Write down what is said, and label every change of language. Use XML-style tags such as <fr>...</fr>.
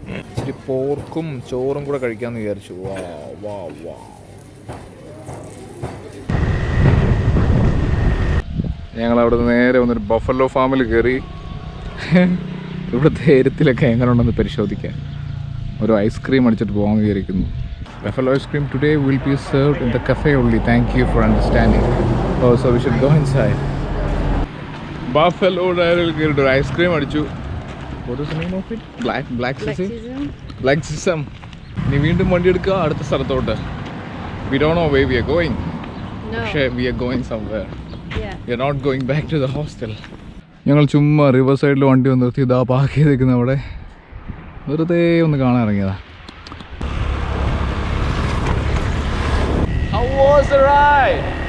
<ml>ഇച്ചിരി പോർക്കും ചോറും കൂടെ കഴിക്കാമെന്ന് വിചാരിച്ചു. വാ. ഞങ്ങൾ അവിടെ നിന്ന് നേരെ വന്നൊരു ബഫല്ലോ ഫാമിൽ കയറി ഇവിടുത്തെ എരുത്തിലൊക്കെ എങ്ങനെ ഉണ്ടെന്ന് പരിശോധിക്കാൻ. ഒരു ഐസ്ക്രീം അടിച്ചിട്ട് പോകാൻ വിചാരിക്കുന്നു.</ml> <en>Buffalo ice cream today will be served in the cafe only. Thank you for understanding. Oh, so we should go inside. Buffalo Dairy killed ice cream adichu. What is the name of it? Black sesame. Black sesame.</en> <ml>Ni veendum vandi edukka adutha sthalathote.</ml> <en>We don't know where we are going. No. We are going somewhere. Yeah. We are not going back to the hostel.</en> <ml>ഞങ്ങൾ ചുമ്മാ river സൈഡിൽ വണ്ടി വന്ന് നിർത്തി ഇതാ park ചെയ്തേക്കുന്ന അവിടെ വെറുതെ ഒന്ന് കാണാൻ ഇറങ്ങിയതാ.</ml> <en>How was the ride?</en>